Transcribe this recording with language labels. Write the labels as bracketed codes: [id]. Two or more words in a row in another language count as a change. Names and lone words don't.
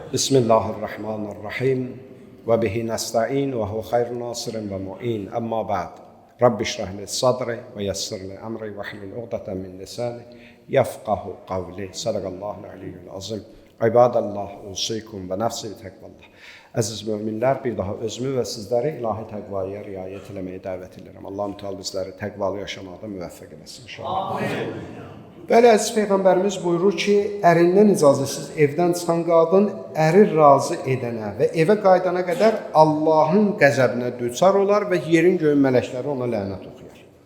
[ar] بسم الله الرحمن الرحيم وبه نستعين وهو خير ناصرين ومعين. أما بعد. رب اشرح لي صدري ويسر لي أمري واحلل عقدة من لساني يفقهوا قولي. صدق الله العلي العظيم عباد الله أوصيكم ونفسي بتقوى الله. [az] Əziz möminlər, bir daha özümü və sizləri ilahi təqvaya riayət eləməyə dəvət edirəm. Allah-u Teala bizləri təqvalı yaşamaqda müvəffəq eləsin inşallah. Bəli, əziz Peyğəmbərimiz buyurur ki, ərindən icazəsiz evdən çıxan qadın əri razı edənə və evə qaydana qədər Allahın qəzəbinə düçar olar və yerin göyün mələkləri ona lənət oxuyar.